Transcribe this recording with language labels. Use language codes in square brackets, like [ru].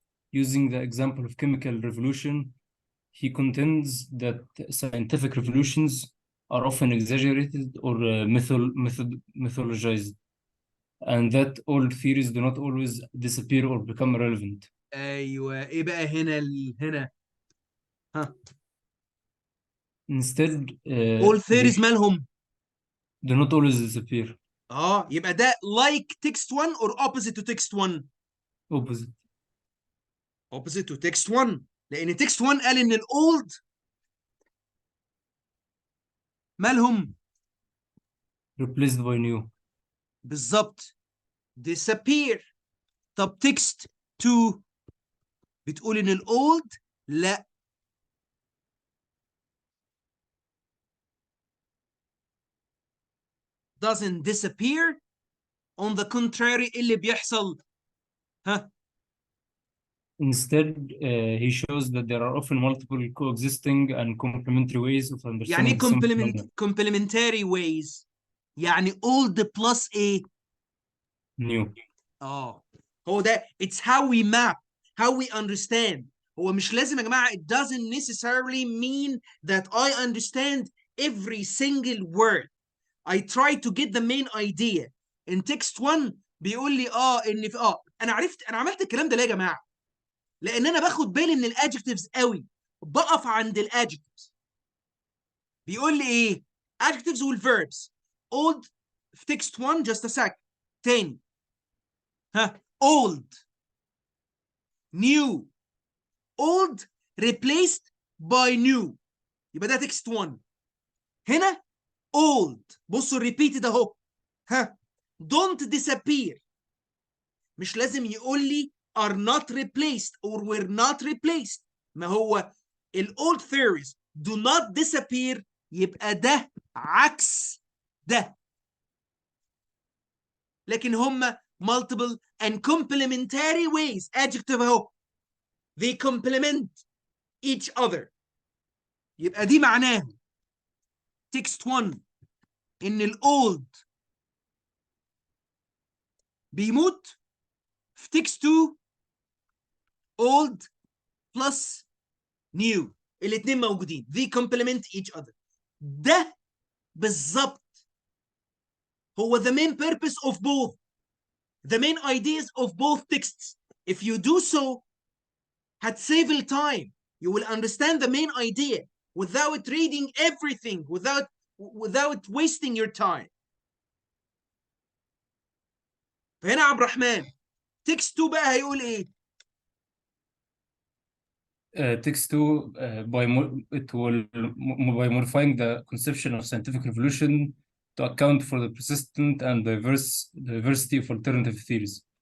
[en] Using the example of chemical revolution, he contends that scientific revolutions are often exaggerated or mythologized, and that old theories do not always disappear or become relevant. [ar] ايوه، ايه بقى هنا هنا؟ ها، [en] Instead, old theories مالهم؟ do not always disappear. يبقى ده like text 1 or opposite to text 1؟ Opposite. opposite to text 1، لان text 1 قال ان الاولد مالهم؟ Replaced by new. [ar] بالظبط، disappear. طب text 2 بتقول ان الاولد لا، doesn't disappear. on the contrary، اللي بيحصل؟ ها، [en] Instead, he shows that there are often multiple coexisting and complementary ways of [ar] يعني [en] understanding the same phenomenon. complementary ways، يعني old plus a New. [ar] هو ده. [en] it's how we map, how we understand. هو مش لازم يا جماعة، it doesn't necessarily mean that I understand every single word. I try to get the main idea. [ar] in text 1 بيقول لي ان في انا عرفت، انا عملت الكلام ده ليه يا جماعة؟ لان انا باخد بالي من الادجectives قوي، بقف عند الادجectives. بيقول لي ايه؟ adjectives والverbs. [en] old في text 1 just a sec. تاني، ها، old new old replaced by new، يبقى ده text 1. [ar] هنا old، بصوا repeated اهو، ها، don't disappear. مش لازم يقول لي are not replaced or were not replaced. ما هو ال old theories do not disappear، يبقى ده عكس ده. [en] لكن هم multiple and complementary ways. adjective اهو، they complement each other. [ar] يبقى دي معناه text 1 ان الاولد بيموت. [en] في text 2 old plus new، الاثنين موجودين، they complement each other. ده بالظبط هو the main purpose of both, the main ideas of both texts. if you do so هتسيف التايم. you will understand the main idea without reading everything, without wasting your time. [ar] فهنا عبد الرحمن text 2 بقى هيقول ايه؟ [en] Text 2 by modifying the conception of scientific revolution to account for the persistent and diversity of alternative theories.